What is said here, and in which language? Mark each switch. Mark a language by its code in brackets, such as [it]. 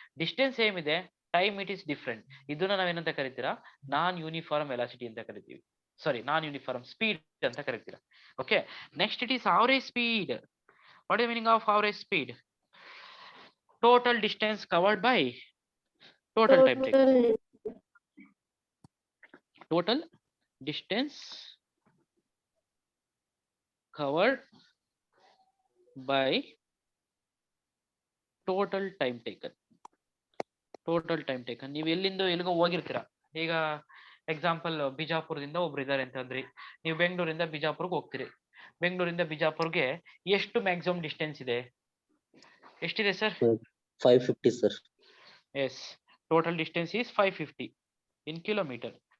[en] Distance same ಇದೆ, time it is different. [kn] ಇದನ್ನ ನಾವೇನಂತ ಕರಿತೀರಾ? [en] non uniform velocity [kn] ಅಂತ ಕರಿತೀವಿ. [en] sorry, non uniform speed [kn] ಅಂತ ಕರಿತೀರಾ. [en] Okay, next it is average speed. What is meaning of average speed? Total distance covered by total time taken. Total distance covered by total time taken. Total time taken. [kn] ನೀವು ಎಲ್ಲಿಂದ ಎಲ್ಲಿಗೋ ಹೋಗಿರ್ತೀರಾ. ಈಗ example ಬಿಜಾಪುರದಿಂದ ಒಬ್ರು ಇದಾರೆ ಅಂತಂದ್ರಿ, ನೀವು ಬೆಂಗಳೂರಿಂದ ಬಿಜಾಪುರ್ಗೆ ಹೋಗ್ತೀರಿ. ಬೆಂಗಳೂರಿಂದ ಬಿಜಾಪುರ್ಗೆ ಎಷ್ಟು ಮ್ಯಾಕ್ಸಿಮಮ್ ಡಿಸ್ಟೆನ್ಸ್ ಇದೆ? ಎಷ್ಟಿದೆ sir? [en] 550 sir. Yes, total distance is 550 in kilometre.